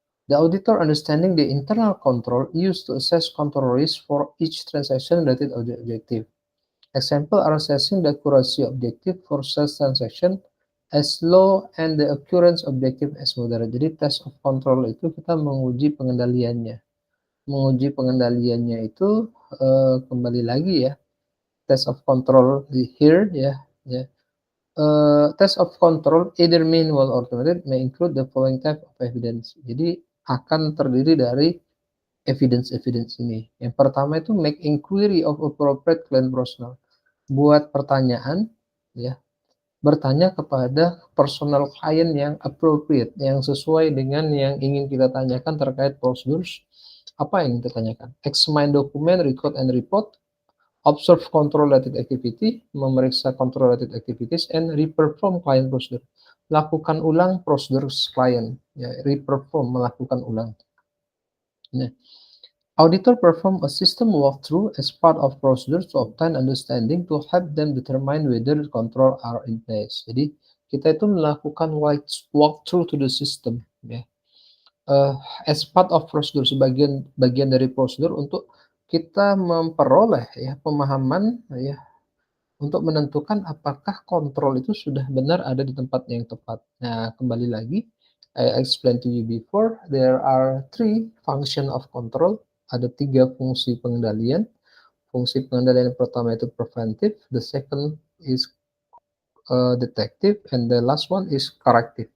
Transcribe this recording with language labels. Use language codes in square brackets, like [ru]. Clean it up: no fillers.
[en] The auditor understanding the internal control used to assess control risk for each transaction related objective. Example are assessing the accuracy objective for sales transaction as low and the occurrence objective as moderate. [id] Jadi test of control itu kita menguji pengendaliannya. Menguji pengendaliannya itu kembali lagi ya. [en] Test of control di here ya. Ya. Test of control either manual or automated may include the following type of evidence. [id] Jadi akan terdiri dari evidence ini. [en] Yang pertama itu make inquiry of appropriate client personnel. [id] Buat pertanyaan ya, bertanya kepada personal klien yang appropriate, yang sesuai dengan yang ingin kita tanyakan terkait prosedur. Apa yang kita tanyakan? [en] Examine dokumen, record and report, observe control related activity, memeriksa control related activities, and reperform client procedure. [id] Lakukan ulang prosedur klien, ya, reperform, melakukan ulang. [en] Nah, auditor perform a system walkthrough as part of procedure to obtain understanding to help them determine whether control are in place. [id] Jadi kita itu melakukan walkthrough [en] to the system, [id] ya. [en] As part of procedure, [id] sebagian bagian dari prosedur untuk kita memperoleh ya pemahaman ya untuk menentukan apakah kontrol itu sudah benar ada di tempat yang tepat. Nah, kembali lagi, I explained to you before, there are three function of control. Ada tiga fungsi pengendalian. Fungsi pengendalian yang pertama itu preventive, [en] the second is detective, and the last one is corrective.